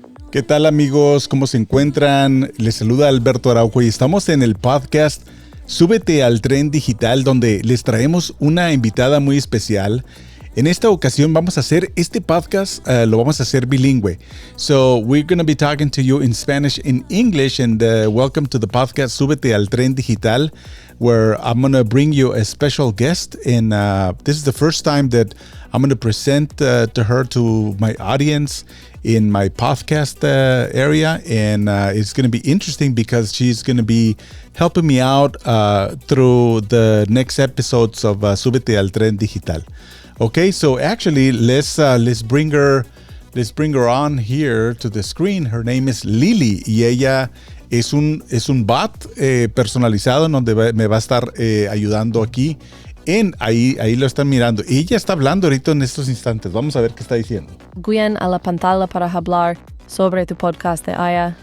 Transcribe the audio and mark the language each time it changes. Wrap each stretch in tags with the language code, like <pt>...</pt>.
<es>¿Qué tal, amigos? ¿Cómo se encuentran? Les saluda Alberto Araujo y estamos en el podcast Súbete al tren digital, donde les traemos una invitada muy especial. En esta ocasión vamos a hacer este podcast, lo vamos a hacer bilingüe.</es> <en>So we're going to be talking to you in Spanish and English, and welcome to the podcast Súbete al tren digital, where I'm going to bring you a special guest. And this is the first time that I'm going to present to her, to my audience in my podcast area. And it's going to be interesting because she's going to be helping me out through the next episodes of Súbete al tren digital. Okay, so actually, let's bring her on here to the screen. Her name is Lily</en> <es>y ella es un bot personalizado en donde me va a estar ayudando aquí. Ahí lo están mirando. Ella está hablando ahorita en estos instantes. Vamos a ver qué está diciendo. Guían a la pantalla para hablar sobre tu podcast de IA.</es>